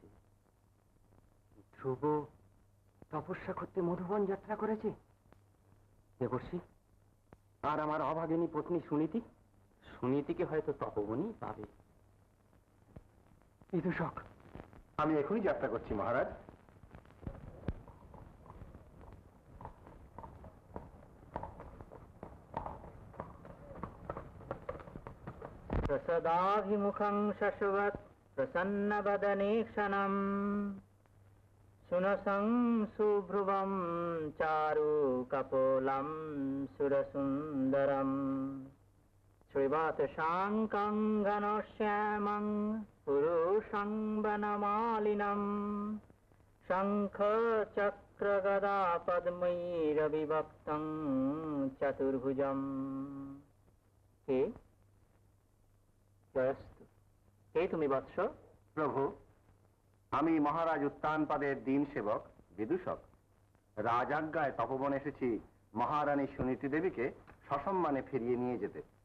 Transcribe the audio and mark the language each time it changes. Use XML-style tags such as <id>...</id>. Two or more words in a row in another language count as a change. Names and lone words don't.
<bn>ধ্রুব তপস্যা করতে মধুবন যাত্রা করেছে? দেবর্ষি, আর আমার অভাগিনী পত্নী সুনীতি? সুনীতিকে হয়তো তপবনই পাবে। বিদূষক, আমি এখনই যাত্রা করছি মহারাজ।</bn> <sa>प्रसदाभिमुखं शश्वत् प्रसन्नवदने क्षणम् सुनसं सुभ्रुवं चारु कपोलं सुरसुन्दरम् श्रीवत् शाङ्कं घनश्यामं पुरुषं वनमालिनं शङ्खचक्रगदा पद्मैरविभक्तं चतुर्भुजम्।</sa> <bn>কে জয়স্তু। কে তুমি বৎস? প্রভু, আমি মহারাজ উত্তানপাদের দিন সেবক বিদূষক। রাজাজ্ঞায় তপবন এসেছি মহারানী সুনীতি দেবীকে সসম্মানে ফিরিয়ে নিয়ে যেতে।</bn>